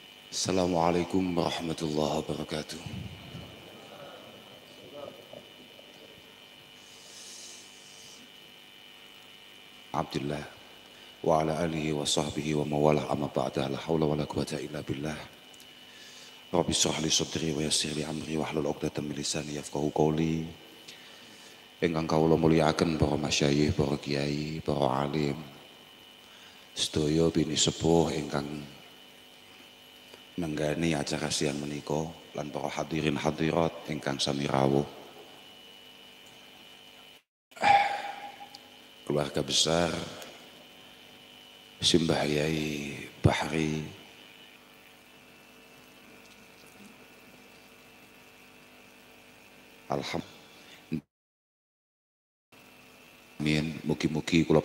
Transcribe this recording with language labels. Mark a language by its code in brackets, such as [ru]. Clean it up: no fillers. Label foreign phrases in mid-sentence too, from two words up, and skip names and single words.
[ar] السلام عليكم ورحمة الله وبركاته. عبد الله وعلى آله وصحبه وموالاه أما بعد لا حول ولا قوة إلا بالله. رب اشرح لي صدري ويسر لي أمري واحلل عقدة من لساني يفقهوا قولي. [jv] Ingkang kawula mulyakaken para masyayikh, para kiai, para alim, sedaya bini sepuh ingkang nenggani acara siang menika lan para hadirin hadirat ingkang sami rawuh. Keluarga besar Simbah Yai Bahri, alhamdulillah, mugi-mugi kula